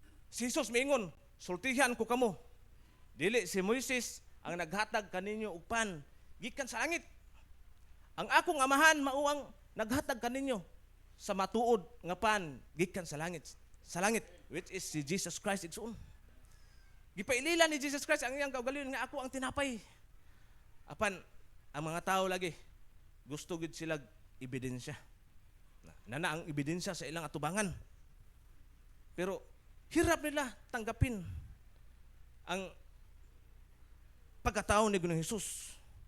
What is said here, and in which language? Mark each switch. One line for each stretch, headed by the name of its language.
Cebuano: Si Jesus miingon, sultihan ko kamo. Dili si Moises ang naghatag kaninyo og pan gikan sa langit. Ang akong amahan mao ang naghatag kaninyo sa matuod nga pan gikan sa langit. Sa langit,
English: which is
Cebuano: si Jesus Christ igsoon. Gipailila ni Jesus Christ ang iyang kaugalingon nga ako ang tinapay. Apan ang mga tao lagi gusto gid sila ebidensya. Nana ang ebidensya sa ilang atubangan.
Filipino: Pero hirap nila tanggapin ang pagkatao ni Ginoong Hesus.